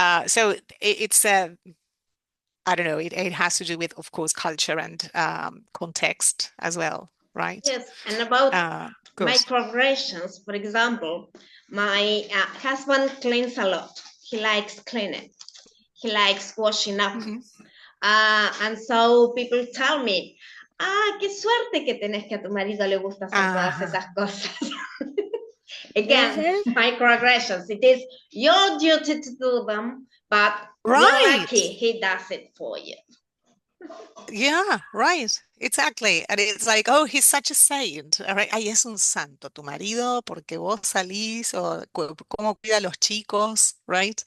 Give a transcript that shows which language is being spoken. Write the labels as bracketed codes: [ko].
[en] So it's, I don't know, it has to do with, of course, culture and context as well, right? Yes, and about microaggressions, for example, my husband cleans a lot. He likes cleaning. He likes washing up. And so people tell me, [es] qué suerte que tenés que a tu marido le gusta hacer todas esas cosas. [en] Again, microaggressions. It is your duty to do them, but you're lucky he does it for you. Yeah, right. Exactly. And it's like, oh, he's such a saint. All right. [es] Ay, es un santo tu marido porque vos salís, o cómo cuida a los chicos, right?